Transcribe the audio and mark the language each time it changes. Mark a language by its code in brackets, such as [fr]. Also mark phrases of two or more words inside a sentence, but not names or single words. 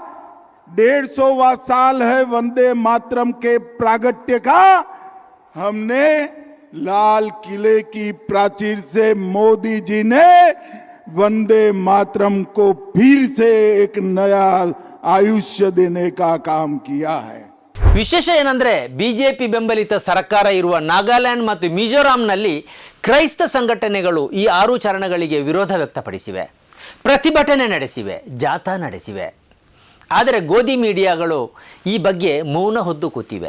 [hi] 150वां साल है वंदे मातरम के प्रागट्य का. हमने लाल किले की प्राचीर से मोदी जी ने वंदे मातरम को फिर से एक नया आयुष्य देने का काम किया है. [kn] ವಿಶೇಷ ಏನಂದರೆ ಬಿಜೆಪಿ ಬೆಂಬಲಿತ ಸರ್ಕಾರ ಇರುವ ನಾಗಾಲ್ಯಾಂಡ್ ಮತ್ತು ಮಿಜೋರಾಂನಲ್ಲಿ ಕ್ರೈಸ್ತ ಸಂಘಟನೆಗಳು ಈ 6 ಚರಣಗಳಿಗೆ ವಿರೋಧ ವ್ಯಕ್ತಪಡಿಸಿವೆ, ಪ್ರತಿಭಟನೆ ನಡೆಸಿವೆ, ಜಾಥಾ ನಡೆಸಿವೆ. ಆದರೆ ಗೋಧಿ ಮೀಡಿಯಾಗಳು ಈ ಬಗ್ಗೆ ಮೌನ ಹೊದ್ದು ಕೂತಿವೆ.